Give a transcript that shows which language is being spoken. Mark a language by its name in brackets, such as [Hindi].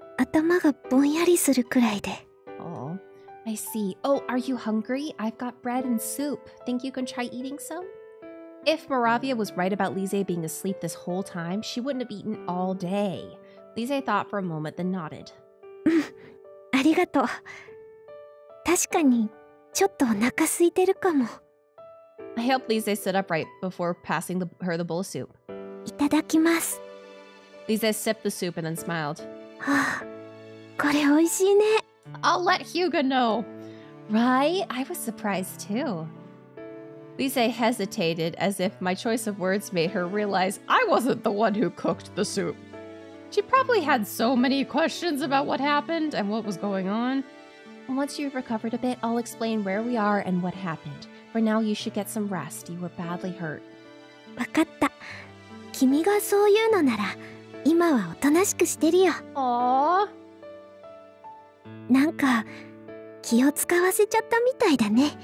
[Japanese] 頭がぼんやりするくらいで。 [English] Oh, I see. Oh, are you hungry? I've got bread and soup. Think you can try eating some? If Moravia was right about Lise being asleep this whole time, she wouldn't have eaten all day. Lise thought for a moment, then nodded. [Japanese] ありがとう。確かに、ちょっとお腹空いてるかも。 [English] I helped Lise sit upright before passing her the bowl of soup. [Japanese] いただきます。 [English] Lise sipped the soup and then smiled. [Japanese] はあ、これ美味しいね。 [English] I'll let Hugo know. Right? I was surprised too. Lise hesitated as if my choice of words made her realize I wasn't the one who cooked the soup. She probably had so many questions about what happened and what was going on. Once you've recovered a bit, I'll explain where we are and what happened. For now, you should get some rest. You were badly hurt. [Japanese] わかった。君がそう言うのなら、今はおとなしくしてるよ。 Aww. なんか、気を使わせちゃったみたいだね。